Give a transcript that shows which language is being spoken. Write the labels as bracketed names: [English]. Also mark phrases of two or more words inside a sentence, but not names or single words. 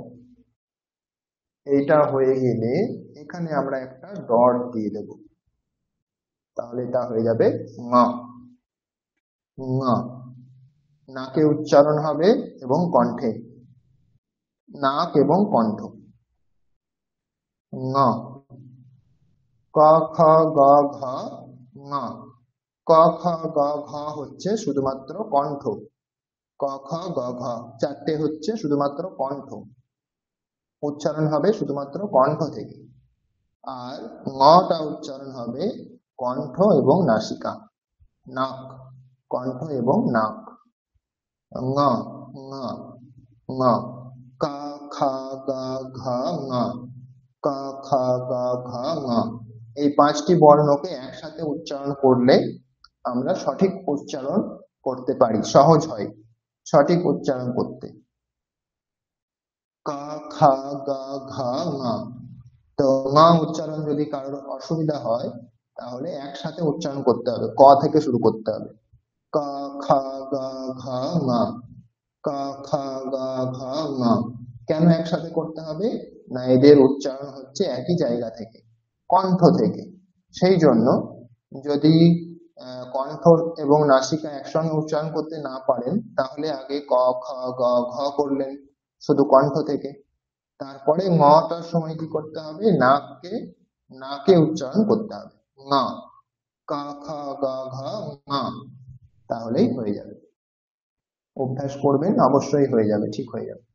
[Bangla] এইটা হয়ে গেলে এখানে আমরা একটা ডট দিয়ে দেব, তাহলে এটা হয়ে যাবে ঙ। ঙ, নাকে উচ্চারণ হবে এবং কণ্ঠে, নাক এবং কণ্ঠ। ঙ, ক খ গ ঘ ঙ। ক খ গ ঘ হচ্ছে শুধুমাত্র কণ্ঠ, ক খ গ ঘ চারটে হচ্ছে শুধুমাত্র কণ্ঠ, উচ্চারণ হবে শুধুমাত্র কণ্ঠ থেকে। আর ঙটা উচ্চারণ হবে কণ্ঠ এবং নাসিকা, নাক, কণ্ঠ এবং নাক। ঙ, ঙ, ঙ, কা খা গা ঘা ঙ, কা খা গা ঘা ঙ। এই পাঁচটি বর্ণকে একসাথে উচ্চারণ করলে আমরা সঠিক উচ্চারণ করতে পারি, সহজ হয় সঠিক উচ্চারণ করতে। কা খা গা ঘা ঙ। তো ঙ উচ্চারণ যদি কারোর অসুবিধা হয় তাহলে একসাথে উচ্চারণ করতে হবে, ক থেকে শুরু করতে হবে। কা খা গা ঘা ঙ, কা খা গা ঘা ঙ। কেন একসাথে করতে হবে? না, এদের উচ্চারণ হচ্ছে একই জায়গা থেকে, কণ্ঠ থেকে। সেই জন্য যদি কণ্ঠ এবং নাসিকা একসঙ্গে উচ্চারণ করতে না পারেন তাহলে আগে ক খ গ ঘ করলেন শুধু কণ্ঠ থেকে, তারপরে ঙটার সময় কি করতে হবে? নাককে, নাকে উচ্চারণ করতে হবে, ঙ, কা খা গা ঘা ঙ। তাহলেই হয়ে যাবে। অভ্যাস করবেন, অবশ্যই হয়ে যাবে, ঠিক হয়ে যাবে।